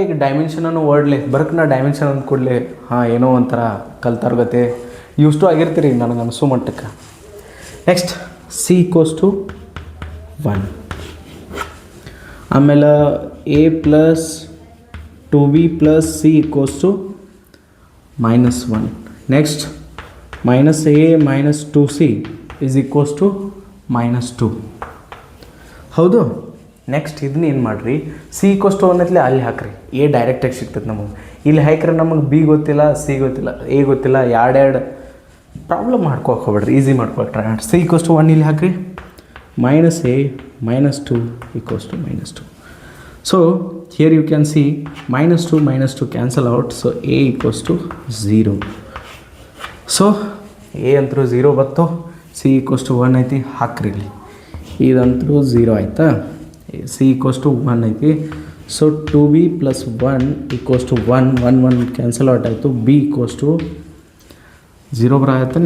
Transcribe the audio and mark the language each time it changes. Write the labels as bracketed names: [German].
[Kannada] ಈಗ ಡೈಮೆನ್ಷನ್ ಅನ್ನೋ ವರ್ಡ್ಲೆ ಬರಕ್ಕೆ ನಾ ಡೈಮೆನ್ಷನ್ ಅಂದ ಕೂಡಲೇ ಏನೋ ಒಂಥರ ಕಲ್ತಾರ್ಗತೆ ಯೂಸ್ ಟು ಆಗಿರ್ತೀರಿ ನನಗೆ ಅನಿಸೋ ಮಟ್ಟಕ್ಕೆ. [English] Next c equals to 1. ಆಮೇಲೆ a plus 2b plus c equals to minus 1. Next minus a minus 2c is equals to minus 2. [Kannada] ಹೌದು. ನೆಕ್ಸ್ಟ್ ಇದನ್ನ ಏನು ಮಾಡಿರಿ, ಸಿ ಈಕ್ವಲ್ಸ್ ಟು 1 ಐತ್ಲೆ ಅಲ್ಲಿ ಹಾಕ್ರಿ. ಎ ಡೈರೆಕ್ಟಾಗಿ ಸಿಗ್ತದೆ ನಮಗೆ. ಇಲ್ಲಿ ಹಾಕ್ರೆ ನಮಗೆ ಬಿ ಗೊತ್ತಿಲ್ಲ, ಸಿ ಗೊತ್ತಿಲ್ಲ, ಎ ಗೊತ್ತಿಲ್ಲ. ಎರಡು ಪ್ರಾಬ್ಲಮ್ ಮಾಡ್ಕೋಕೆ ಹೋಗ್ಬೇಡ್ರಿ, ಈಸಿ ಮಾಡ್ಕೊಳ್ರಿ. ಟ್ರೈ ಮಾಡಿ. [English] C equals to 1 ಇಲ್ಲಿ ಹಾಕ್ರಿ. Minus a minus 2 equals to minus 2. So here you can see minus 2 cancel out, so a equals to 0. [Kannada] So a ಅಂತರೂ 0 ಬತ್ತು, c equals to 1 ಐತಿ, ಹಾಕ್ರಿ ಇಲ್ಲಿ. ಇದಂತರೂ 0 ಆಯ್ತಾ. [English] c equals to 1 ಐತಿ. So 2b plus 1 equals to 1. [Kannada] 1 cancel out ಆಯಿತು. b equals to 0 ಬರಾಕತ್ತಾನ.